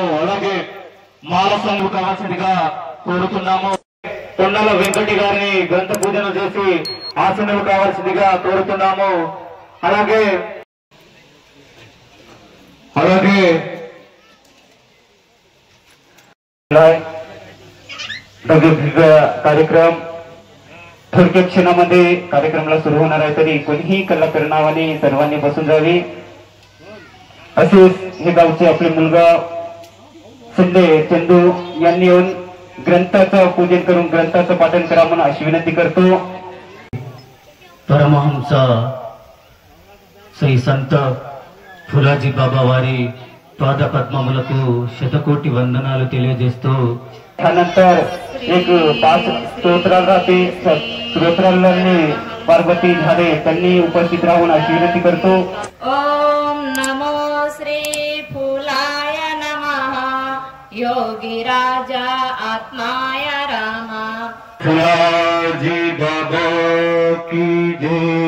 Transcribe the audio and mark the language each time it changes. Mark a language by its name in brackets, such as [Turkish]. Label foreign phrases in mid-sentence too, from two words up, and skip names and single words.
[Telugu] అలాగే మాల సంఘు కావాల్సిందిగా కోరుతున్నాము. కొండల వెంకటి గారిని గ్రంథ పూజను చేసి ఆసనలు కావాల్సిందిగా కోరుతున్నాము. [Marathi] అలాగే कार्यक्रम थोडक्या क्षणामध्ये कार्यक्रमाला सुरू होणार आहे, तरी कोणीही कल्ला करणावाने सर्वांनी बसून जावी. असेच हे गावचे आपले मुलगा संजय चंदू यांनी येऊन ग्रंथाचं पूजन करून ग्रंथाचं पाठन करा म्हणून अशी विनंती करतो. [Telugu] परमहंस శ్రీ సంత ఫులాజీ బాబా వారి పాద పద్మములకు శతకోటి వందనాలు తెలియజేస్తూ [Marathi] त्यानंतर एक 5 स्तोत्राला राहते. स्तोत्रांनी पार्वती झाडे त्यांनी उपस्थित राहून अशी विनंती करतो. [Sanskrit] ओम नमो श्री फुलाय नमः योगी राजा आत्माय रामा. [Hindi] फुलाजी बाबा की जय.